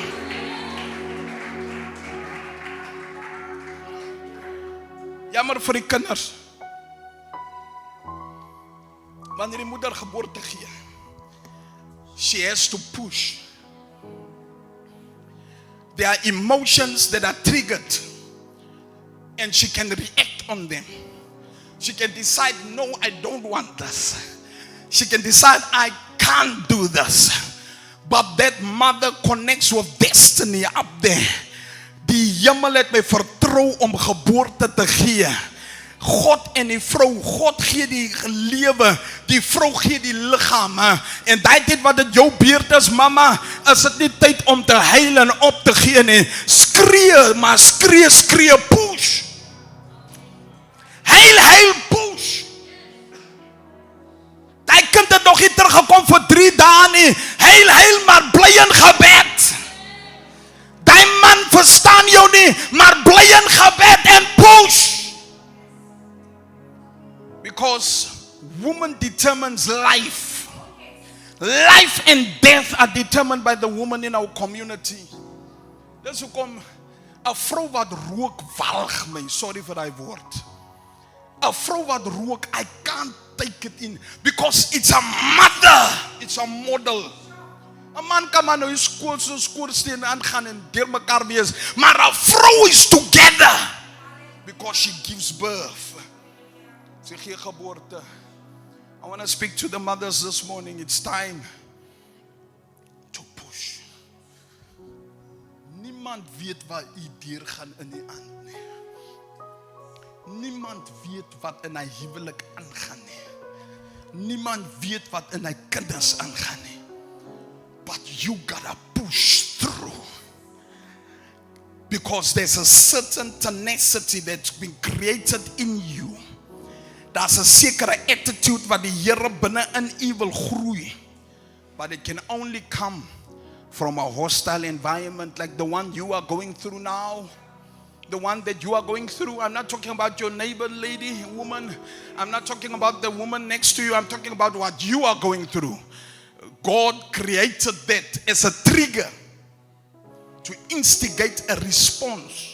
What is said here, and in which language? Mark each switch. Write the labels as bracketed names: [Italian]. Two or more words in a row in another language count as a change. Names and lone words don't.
[Afrikaans] Jammer vir die kinders, wanneer die moeder geboorte gee, [English] she has to push. There are emotions that are triggered, and she can react on them. She can decide, no, I don't want this. She can decide, I can't do this. But that mother connects with destiny up there. [Afrikaans] Die hemel het my vertrou om geboorte te gee. God en die vrou, God gee die lewe, die vrou gee die lichaam, en dit wat het jou beurt is, mama, is het nie tyd om te huil en op te gee nie, skree, maar skree, push, huil, push, die kind het nog nie teruggekom vir 3 dae nie, huil, maar bly in gebed, die man verstaan jou nie, maar bly in gebed en push. [English] Because woman determines life. Life and death are determined by the woman in our community. [Afrikaans] Dis hoekom 'n vrou wat rook walg my, sorry vir daai woord. 'n Vrou wat rook, [English] I can't take it in, because it's a mother, it's a model. [Afrikaans] 'n Man kan maar nou skoorsteen aangaan en deur mekaar wees, maar 'n vrou is [English] together, because she gives birth. [Afrikaans] Sy gee geboorte. [English] I want to speak to the mothers this morning. It's time to push. [Afrikaans] Niemand weet wat u deurgaan in die aand nie. Niemand weet wat in hy huwelik aangaan nie. Niemand weet wat in hy kinders aangaan nie. [English] But you gotta push through. Because there's a certain tenacity that's been created in you. [Afrikaans] Daar's 'n sekere attitude wat die Here binne in u wil groei. [English] But it can only come from a hostile environment like the one you are going through now. The one that you are going through. I'm not talking about your neighbor lady, woman. I'm not talking about the woman next to you. I'm talking about what you are going through. God created that as a trigger to instigate a response.